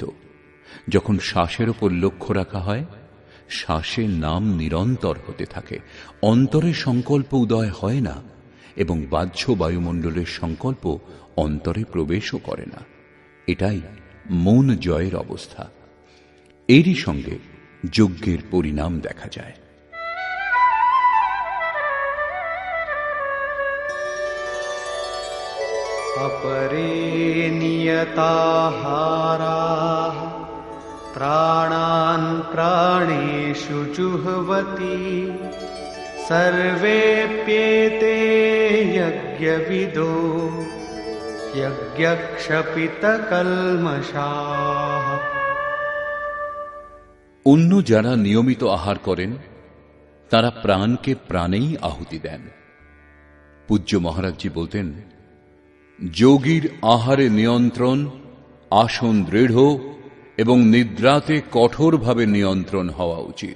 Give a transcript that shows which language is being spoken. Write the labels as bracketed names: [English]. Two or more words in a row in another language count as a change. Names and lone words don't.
[Bangla] যখন শ্বাসের ওপর লক্ষ্য রাখা হয়, শ্বাসে নাম নিরন্তর হতে থাকে। অন্তরে সংকল্প উদয় হয় না, এবং বাহ্য বায়ুমণ্ডলের সংকল্প অন্তরে প্রবেশও করে না। এটাই মন জয়ের অবস্থা। এরই সঙ্গে যজ্ঞের পরিণাম দেখা যায়। [Sanskrit] अपरे नियताहाराः प्राणान् प्राणेषु जुह्वति सर्वेऽप्येते यज्ञविदो यज्ञक्षपितकल्मषाः। [Bangla] অন্য যারা নিয়মিত আহার করেন তারা প্রাণকে প্রাণেই আহুতি দেন। পূজ্য মহারাজজি বলতেন, যোগীর আহারে নিয়ন্ত্রণ, আসন দৃঢ় এবং নিদ্রাতে কঠোরভাবে নিয়ন্ত্রণ হওয়া উচিত।